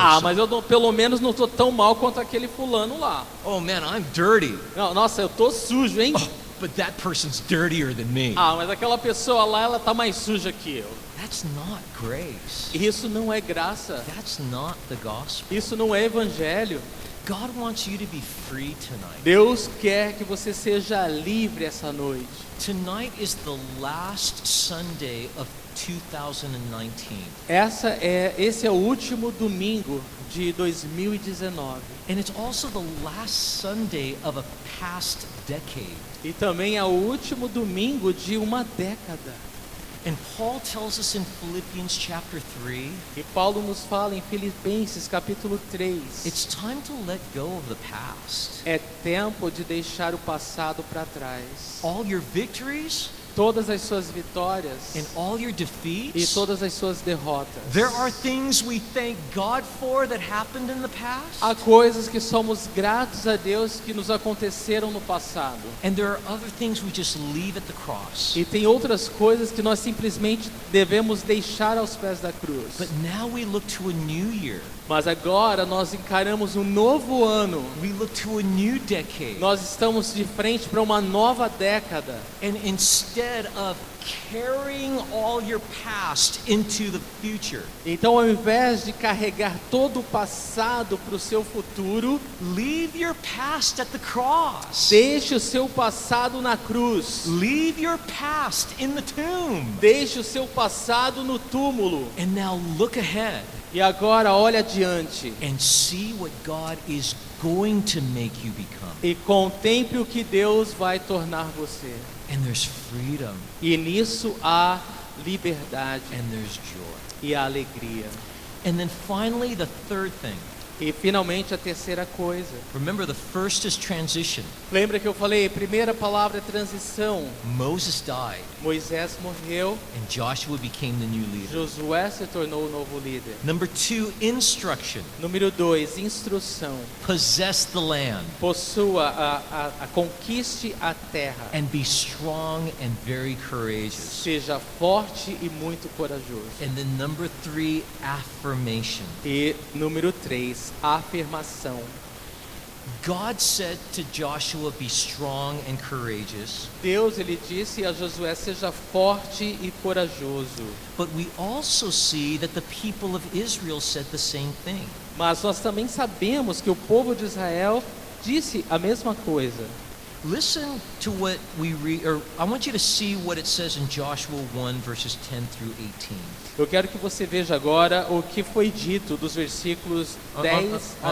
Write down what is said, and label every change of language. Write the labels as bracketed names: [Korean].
[Portuguese] Ah, mas pelo menos não tô tão mal quanto aquele fulano lá. [English] Oh man, I'm dirty. [Portuguese] Não, nossa, eu tô sujo, hein? [English] Oh, but that person's dirtier than me. [Portuguese] Ah, mas aquela pessoa lá, ela tá mais suja que eu. [English] That's not grace. [Portuguese] Isso não é graça. [English] That's not the gospel. [Portuguese] Isso não é evangelho. [English] God wants you to be free tonight. [Portuguese] Deus quer que você seja livre essa noite. [English] Tonight is the last Sunday of 2019. [Portuguese] Esse é o último domingo de 2019. [English] And it's also the last Sunday of a past decade. [Portuguese] E também é o último domingo de uma década. [English] And Paul tells us in Philippians chapter 3, [Portuguese] E Paulo nos fala em Filipenses capítulo 3. [English] it's time to let go of the past. [Portuguese] É tempo de deixar o passado para trás. [English] All your victories [Portuguese] Todas as suas vitórias [English] and all your [Portuguese] e [English] defeats, [Portuguese] todas as suas derrotas. [English] there are things we thank God for that happened in the past. [Portuguese] Há coisas que somos gratos a Deus que nos aconteceram no passado. [English] And there are other things we just leave at the cross. [Portuguese] E tem outras coisas que nós simplesmente devemos deixar aos pés da cruz. [English] But now we look to a new year. [Portuguese] Mas agora nós encaramos um novo ano. [English] We look to a new decade. [Portuguese] Nós estamos de frente para uma nova década. [English] And instead of carrying all your past into the future, [Portuguese] Então, ao invés de carregar todo o passado para o seu futuro, [English] leave your past at the cross. [Portuguese] deixe o seu passado na cruz. [English] Leave your past in the tomb. [Portuguese] Deixe o seu passado no túmulo. [English] And now look ahead [Portuguese] E agora olhe adiante [English] and see what God is going to make you become. [Portuguese] e contemple o que Deus vai tornar você. [English] And there's freedom [Portuguese] E nisso há liberdade [English] and there's joy. [Portuguese] e há alegria. [English] And then finally, the third thing. [Portuguese] E finalmente a terceira coisa. [English] Remember, the first is transition. [Portuguese] Lembra que eu falei, primeira palavra é transição. [English] Moses died, [Portuguese] Moisés morreu, [English] and Joshua became the new leader. [Portuguese] Josué se tornou o novo líder. [English] Number 2, instruction. [Portuguese] Número 2, instrução. [English] Possess the land [Portuguese] Possua, conquiste a terra. [English] and be strong and very courageous. [Portuguese] Seja forte e muito corajoso. [English] And then number 3, affirmation. [Portuguese] E número 3, afirmação. [English] God said to Joshua, be strong and courageous. [Portuguese] Deus, ele disse a Josué, seja forte e corajoso. [English] But we also see that the people of Israel said the same thing. [Portuguese] Mas nós também sabemos que o povo de Israel disse a mesma coisa. [English] Listen to what we read, or I want you to see what it says in Joshua 1, verses 10 through 18. [Portuguese] Eu quero que você veja agora o que foi dito dos versículos 10 a